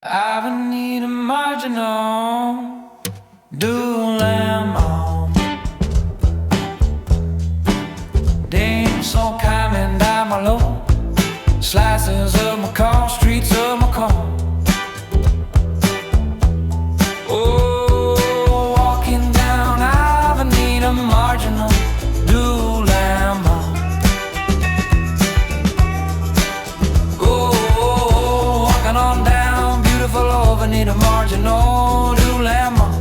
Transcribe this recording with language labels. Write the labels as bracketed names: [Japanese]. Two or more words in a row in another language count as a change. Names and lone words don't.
[English] Avenida Marginal, dual lamb, [Cantonese] 林茂海邊大馬路, [English] slices of Macau Streets of Macau. Oh, walking down Avenida Marginal, dual lamb. Oh, walking on down beautiful Avenida Marginal, dual lamb.